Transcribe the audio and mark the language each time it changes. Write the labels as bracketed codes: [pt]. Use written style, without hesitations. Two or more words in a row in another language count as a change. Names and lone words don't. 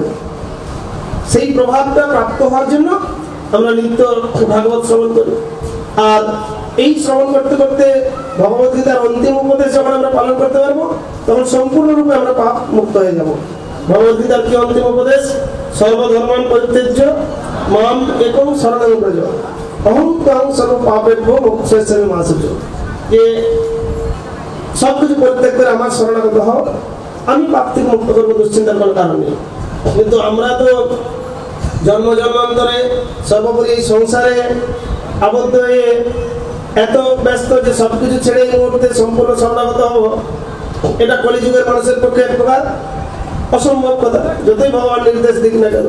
[bn] সেই প্রভাবটা প্রাপ্ত হওয়ার জন্য আমরা নিত্য ভাগবত শ্রবণ করি। আর এই শ্রবণ করতে করতে ভগবদ্গীতার অন্তিম উপদেশ যখন আমরা পালন করতে পারবো তখন সম্পূর্ণরূপে আমরা পাপ মুক্ত হয়ে যাব। ভগবদ্গীতার কি অন্তিম উপদেশ? [sa] সর্বধর্মান পরিত্যাজ্য মাম একং শরণং ব্রজ। অহং তং সর্ব পাপেভ্যো মোক্ষয়স্যামি মা শুচি, [bn] যে সব কিছু পরিত্যাগ করে আমার শরণাগত হও, আমি পাপ থেকে মুক্ত করবো, দুশ্চিন্তার কোনো কারণ নেই। কিন্তু আমরা তো জন্ম জন্মান্তরে সর্বোপরি এই সংসারে আবদ্ধ হয়ে এত ব্যস্ত যে সব কিছু ছেড়ে এই মুহূর্তে সম্পূর্ণ শরণাগত হব, এটা কলিযুগের মানুষের পক্ষে এক প্রকার অসম্ভব কথা, যতই ভগবান নির্দেশ দিক না কেন।